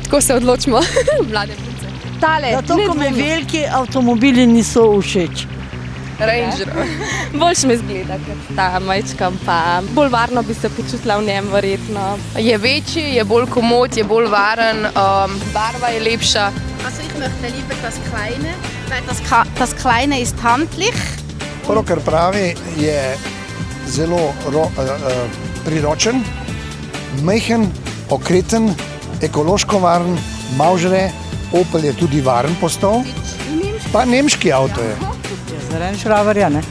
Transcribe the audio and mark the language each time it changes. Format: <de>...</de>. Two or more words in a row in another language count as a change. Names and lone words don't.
<sl>Tako se odločimo, mlade punce. Tale, zato, ko mi veliki avtomobili niso všeč. Range Rover. Boljš me zgleda kot ta majčka, pa bolj varno bi se počutila v njem verjetno. Je večji, je bolj komod, je bolj varen, barva je lepša.</sl> <de>Also ich möchte lieber das Kleine, weil das Kleine ist handlich.</de> <sl>Prvo, kar pravi, je zelo priročen, majhen, okreten, ekološko varen, malo žre, Opel je tudi varen postal, pa nemški avto je. Za Range Roverja, ne?</sl>